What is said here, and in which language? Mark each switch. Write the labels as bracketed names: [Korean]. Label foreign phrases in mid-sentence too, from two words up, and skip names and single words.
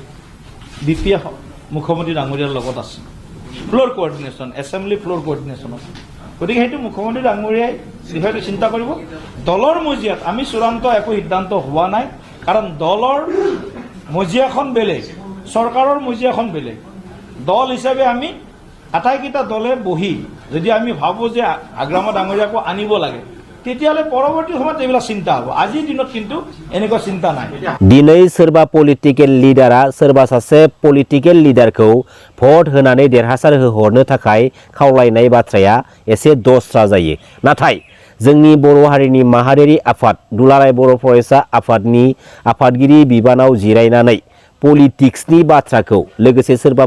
[Assamese] বিপিএফ মুখ্যমন্ত্ৰী ডাঙৰীয়াৰ লগত আছে [English] floor coordination assembly floor [Assamese] কোঅৰ্ডিনেশ্যনত গতিকে সেইটো মুখ্যমন্ত্ৰী ডাঙৰীয়াই বিষয়টো চিন্তা কৰিব দলৰ মজিয়াত আমি চূড়ান্ত একো সিদ্ধান্ত হোৱা নাই কাৰণ দলৰ মজিয়াখন বেলেগ চৰকাৰৰ মজিয়াখন বেলেগ দল হিচাপে আমি আটাইকেইটা দলে বহি যদি আমি ভাবো যে আগ্ৰামা ডাঙৰীয়াকো আনিব লাগে তেতিয়ালে পৰৱৰ্তী সময়ত এইবিলাক চিন্তা হ'ব আজিৰ দিনত কিন্তু এনেকুৱা চিন্তা নাই [Bodo] दिनै सोरबा पलिटिकल लिडारा सोरबा सासे पलिटिकल लिडारखौ भट होनानै देरहासार होहरनो थाखाय खावलायनाय बाथ्राया एसे दस्रा जायो नाथाय जोंनि बर' हारिनि माहारियारि आफाद दुलाराय बर' फरायसा आफादनि आफादगिरि बिबानाव जिरायनानै पलिटिक्सनि बाथ्राखौ लोगोसे सोरबा